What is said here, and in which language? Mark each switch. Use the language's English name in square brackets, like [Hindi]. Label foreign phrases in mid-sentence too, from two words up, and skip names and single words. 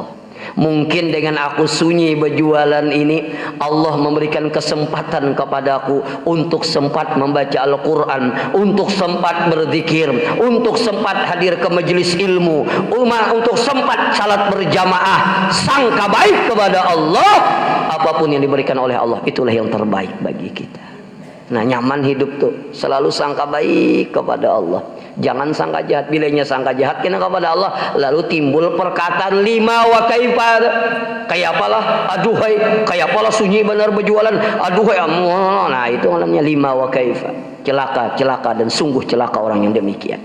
[Indonesian] Mungkin dengan aku sunyi berjualan ini, Allah memberikan kesempatan kepadaku untuk sempat membaca Al-Quran, untuk sempat berzikir, untuk sempat hadir ke majelis ilmu, untuk sempat salat berjamaah. Sangka baik kepada Allah, apapun yang diberikan oleh Allah itulah yang terbaik bagi kita. Nah, nyaman hidup tuh selalu sangka baik kepada Allah, jangan sangka jahat. Bilanya sangka jahat kena kepada Allah, lalu timbul perkataan [Arabic] لما وكيف, [Indonesian] kayak apalah, aduhai, kayak apalah sunyi benar berjualan, aduhai. Nah, itu namanya [Arabic] لما وكيف. [Indonesian] Celaka dan sungguh celaka orang yang demikian.